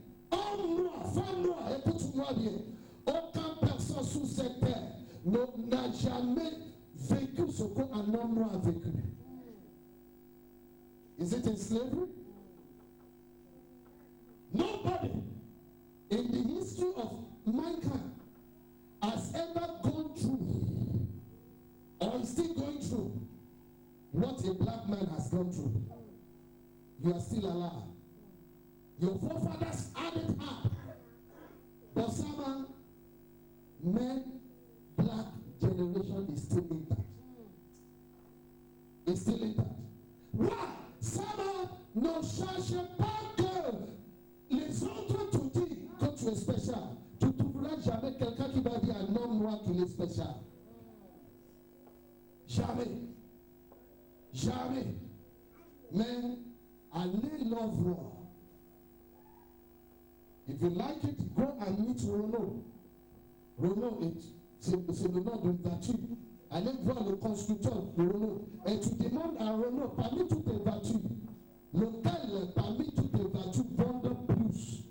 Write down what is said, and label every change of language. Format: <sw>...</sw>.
<fr>Homme noir, femme noire, écoute-moi bien. Aucune personne sous cette terre n'a jamais vécu ce qu'un homme noir a vécu.</fr> <en>Is it in slavery? Nobody in the history of mankind has ever gone through or is still going through what a black man has gone through. You are still alive. Your forefathers had it hard. But some men, black generation is still intact. It's still intact. Why?</en> <fr>Some ne cherchent pas que les autres te disent que tu es spécial. Tu ne trouveras jamais quelqu'un qui va dire à un homme noir qu'il est spécial. Jamais. Jamais. Mais allez leur voir.</fr> <en>If you like it, go and meet Renaud.</en> <fr>Renaud, c'est le nom d'une voiture. Allez voir le constructeur de Renaud. Et tu demandes à Renaud, parmi toutes les voitures, lequel parmi toutes les voitures vendent plus?</fr>